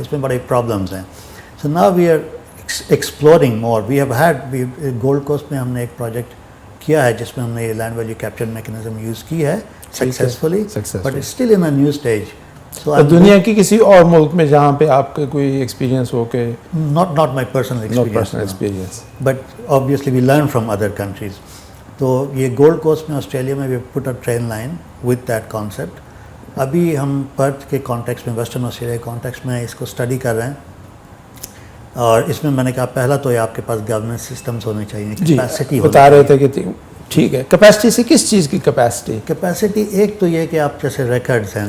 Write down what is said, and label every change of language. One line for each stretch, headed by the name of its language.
Urdu: اس میں بڑے پرابلمس ہیں.
English: So نا we are exploring more. We have had
Urdu: gold cost میں ہم نے ایک پروجیکٹ کیا ہے جس میں ہم نے یہ land value capture mechanism use کی ہے successfully,
English: But still in a new stage.
Urdu: دنیا کی کسی اور ملک میں جہاں پہ آپ کا کوئی ایکسپیرینس ہو کہ
English: not my personal experience, but obviously we learn from other countries.
Urdu: تو یہ گولڈ کوسٹ میں آسٹریلیا میں
English: we put a train line with that concept.
Urdu: ابھی ہم پرتھ کے کانٹیکس میں, ویسٹرن آسٹریلیا کے کانٹیکس میں اس کو اسٹڈی کر رہے ہیں. اور اس میں میں نے کہا پہلا تو یہ آپ کے پاس گورننس سسٹمس ہونے چاہیے, کیپیسٹی بتا رہے تھے کہ ٹھیک ہے. کیپیسٹی سے کس چیز کی کیپیسٹی؟ ایک تو یہ کہ آپ جیسے ریکارڈز ہیں,